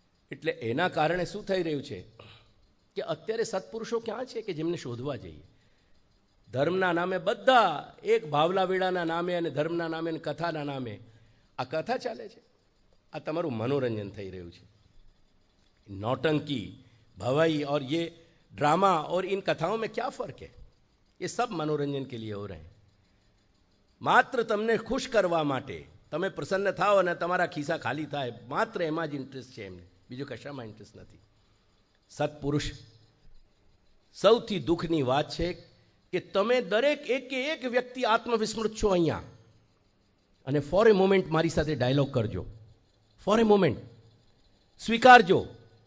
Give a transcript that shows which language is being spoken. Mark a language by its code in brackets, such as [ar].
[gu] એટલે એના કારણે શું થઈ રહ્યું છે કે અત્યારે સત્પુરુષો ક્યાં છે કે જેમને શોધવા જઈએ। ધર્મના નામે બધા એક ભાવલા વેળાના નામે અને ધર્મના નામે અને કથાના નામે આ કથા ચાલે છે। આ તમારું મનોરંજન થઈ રહ્યું છે। [hi] नौटंकी, भवाई और ये ड्रामा और इन कथाओं में क्या फ़र्क है? ये सब मनोरंजन के लिए हो रहे हैं, [gu] मात्र तमने खुश करवा माटे, तमे प्रसन्न थाओ અને તમારા ખિસ્સા ખાલી થાય, માત્ર એમાં જ ઇન્ટરેસ્ટ છે એમને, બીજું કશામાં ઇન્ટરેસ્ટ નથી। સત્પુરુષ સૌથી દુઃખની વાત છે કે તમે દરેક એક વ્યક્તિ આત્મવિસ્મૃત છો અહીંયા, અને [en] for a moment [gu] મારી સાથે ડાયલોગ કરજો, [en] for a moment [gu] સ્વીકારજો।